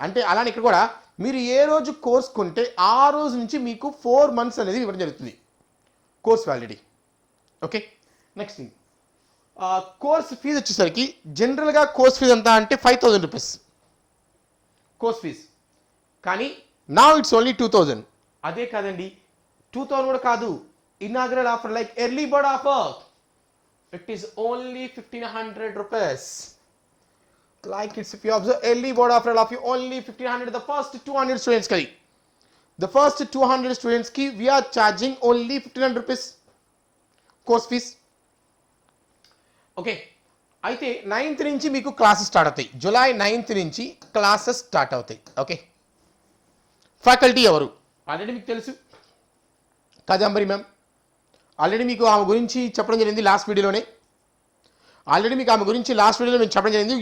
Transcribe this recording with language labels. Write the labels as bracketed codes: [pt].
[te] అంటే అలానే ఇక్కడ కూడా మీరు ఏ రోజు కోర్స్ కొంటే ఆ రోజు నుంచి మీకు 4 months అనేది ఇవ్వడం జరుగుతుంది course validity. Okay, next thing, course fee వచ్చేసరికి జనరల్గా కోర్స్ ఫీజు ఎంత అంటే 5,000 రూపీస్ కోర్స్ ఫీజు. కానీ [en] now it's only 2,000. [te] అదే కాదండి, 2,000 కూడా కాదు, [en] Inaugural offer like early bird offer, it is only 1,500 rupees. Like it's, if you observe, early board offer of you only 1,500. The first 200 students ki, the first 200 students ki we are charging only 1,500 rupees course fees. [te] Okay, అయితే 9th నుంచి మీకు classes start అవుతాయి. July 9th నుంచి classes start అవుతాయి. Okay, faculty ఎవరు already మీకు తెలుసు, Kadambari ma'am. Already మీకు ఆమె గురించి చెప్పడం జరిగింది లాస్ట్ వీడియోలోనే. మేము చెప్పడం జరిగింది.